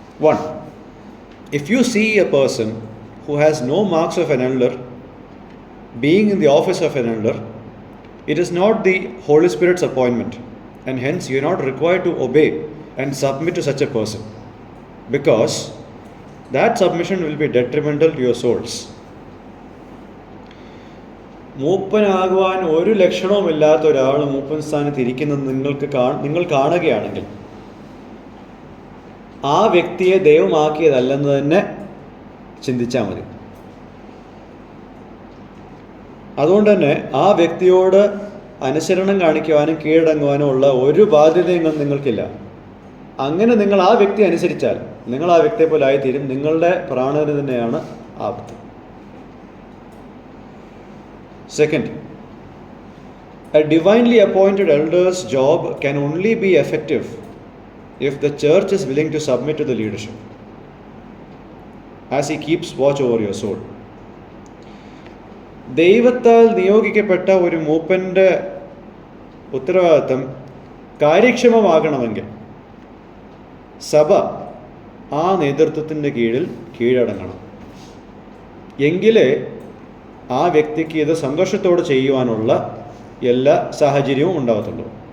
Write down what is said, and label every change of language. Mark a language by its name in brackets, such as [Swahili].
[English] 1, if you see a person who has no marks of an elder being in the office of an elder, it is not the Holy Spirit's appointment, and hence you are not required to obey and submit to such a person, because that submission will be detrimental to your souls. [Malayalam] മൂപ്പനാകുവാൻ ഒരു ലക്ഷണവുമില്ലാത്ത ഒരാൾ മൂപ്പൻ സ്ഥാനത്ത് ഇരിക്കുന്നത് നിങ്ങൾ കാണുകയാണെങ്കിൽ ആ വ്യക്തിയെ ദൈവമാക്കിയതല്ലെന്ന് തന്നെ ചിന്തിച്ചാൽ മതി. അതുകൊണ്ട് തന്നെ ആ വ്യക്തിയോട് അനുസരണം കാണിക്കുവാനും കീഴടങ്ങുവാനും ഉള്ള ഒരു ബാധ്യതയും നിങ്ങൾക്കില്ല. അങ്ങനെ നിങ്ങൾ ആ വ്യക്തി അനുസരിച്ചാൽ നിങ്ങൾ ആ വ്യക്തിയെ പോലെ ആയിത്തീരും. നിങ്ങളുടെ പ്രാണന് തന്നെയാണ് ആപത്ത്. [English] Second, a divinely appointed elder's job can only be effective if the church is willing to submit to the leadership as he keeps watch over your soul. [Malayalam] ദൈവത്താൽ നിയോഗിക്കപ്പെട്ട ഒരു മൂപ്പൻ്റെ ഉത്തരവാദിത്വം കാര്യക്ഷമമാകണമെങ്കിൽ സഭ ആ നേതൃത്വത്തിൻ്റെ കീഴടങ്ങണം. എങ്കിലേ ആ വ്യക്തിക്ക് ഇത് സന്തോഷത്തോടെ ചെയ്യുവാനുള്ള എല്ലാ സാഹചര്യവും ഉണ്ടാകത്തുള്ളൂ.